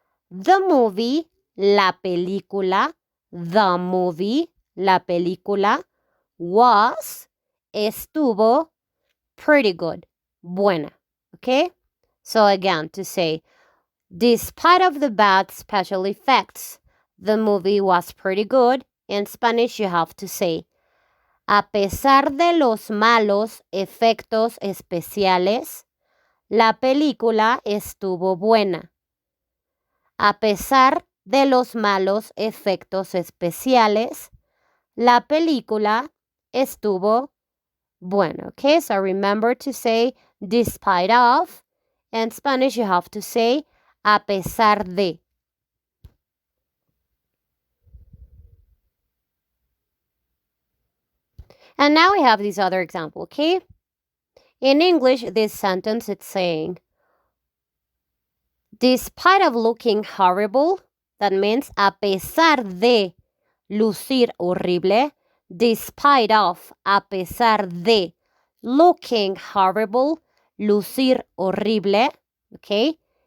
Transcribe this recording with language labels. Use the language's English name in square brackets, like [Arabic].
[English] The movie, [Spanish] la película, [English] the movie, la película, was, [Spanish] estuvo, [English] pretty good, [Spanish] buena, [English] okay? So again, to say, despite of the bad special effects, the movie was pretty good. In Spanish, you have to say, [Spanish] a pesar de los malos efectos especiales, la película estuvo buena. A pesar de los malos efectos especiales, la película estuvo buena. [English] Okay, so remember to say despite of. In Spanish, you have to say [Spanish] a pesar de. [English] And now we have this other example, okay? In English, this sentence it's saying, despite of looking horrible, that means [Spanish] a pesar de lucir horrible, [English] despite of, a pesar de looking horrible, [Spanish] lucir horrible, [English] okay?